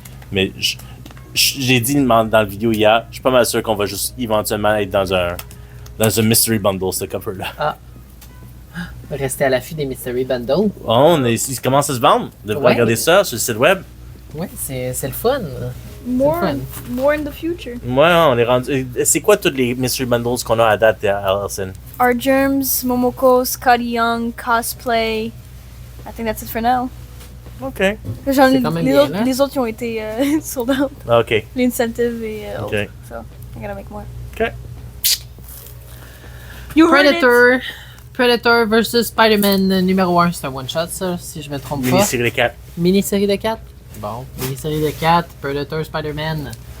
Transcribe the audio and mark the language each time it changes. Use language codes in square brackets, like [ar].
[fr] Mais j'ai dit dans la vidéo hier, je suis pas mal sûr qu'on va juste éventuellement être dans un mystery bundle, ce cover-là. Rester à l'affût des Mystery Bundle. Il commence à se vendre. Vous devez regarder ça sur le site web. Ouais, c'est le fun. [en] More in the future. [fr] Ouais, on est rendu. C'est quoi tous les mystery bundles qu'on a à date à Allison? [en] Our Germs, Momoko, Scotty Young, Cosplay. I think that's it for now. Ok. [fr] J'en ai, C'est quand même bien, là. les autres, ils ont été sold out. Ah, ok. L'incentive et Ok. autres. [en] So, I gotta make more. Ok. You heard it. [fr] Predator vs Spider-Man numéro 1. C'est un one-shot, ça, si je me trompe pas. Mini-série de 4. Mini-série de 4. Bon, mini-série de 4. Predator Spider-Man.